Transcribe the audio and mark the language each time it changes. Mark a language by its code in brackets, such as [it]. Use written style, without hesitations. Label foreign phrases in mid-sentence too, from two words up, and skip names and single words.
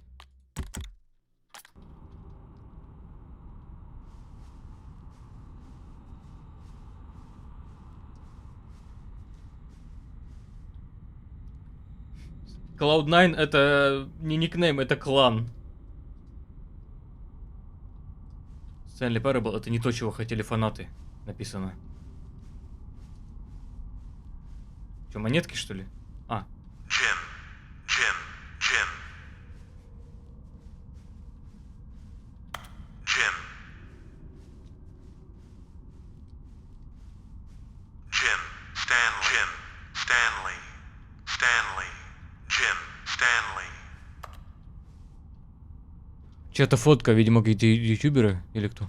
[ru] Cloud9 это не никнейм, это клан. Stanley Parable это не то, чего хотели фанаты. Написано. Что, монетки, что ли? А. Jim. Jim. Jim. Jim. Jim. Stanley. Jim. Stanley. Stanley. Jim. Stanley. Чья-то фотка, видимо, какие-то ютуберы или кто?